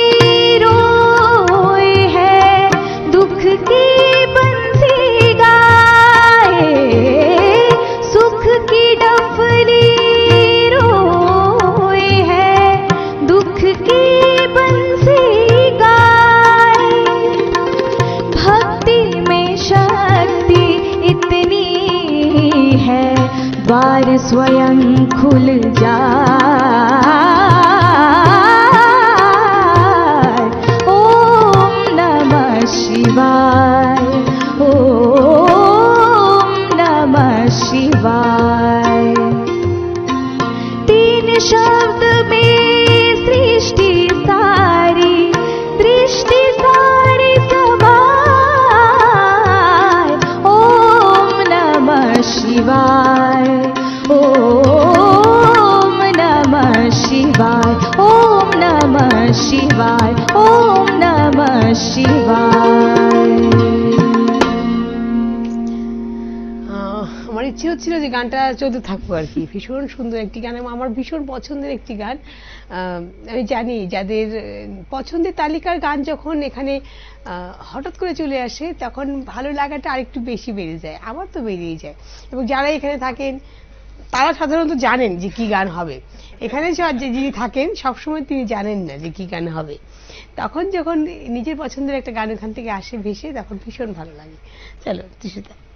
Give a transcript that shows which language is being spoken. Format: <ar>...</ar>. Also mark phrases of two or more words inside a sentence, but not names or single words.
<hi>रोए है दुख की बंसी सुख की डफली रोए है दुख की बंसी गाए भक्ति में शक्ति इतनी है द्वार स्वयं खुल जाए</hi> <sa>ओम नमः शिवाय शिवाय</sa> <hi>तीन शब्द में सृष्टि सारी समाय</hi> <sa>ओम नमः शिवाय ओम नमः शिवाय ओम नमः शिवाय ओम नमः शिवाय</sa> <bn>ইচ্ছে হচ্ছিল যে গানটা চলতে থাকবো আর কি ভীষণ সুন্দর একটি গান এবং আমার ভীষণ পছন্দের একটি গান আমি জানি যাদের পছন্দের তালিকার গান যখন এখানে হঠাৎ করে চলে আসে তখন ভালো লাগাটা আরেকটু বেশি বেড়ে যায় আমার তো বেরিয়ে যায় এবং যারা এখানে থাকেন তারা সাধারণত জানেন যে কি গান হবে এখানে যিনি থাকেন সবসময় তিনি জানেন না যে কি গান হবে তখন যখন নিজের পছন্দের একটা গান ওখান থেকে আসে ভেসে তখন ভীষণ ভালো লাগে চলো তৃষিতা</bn>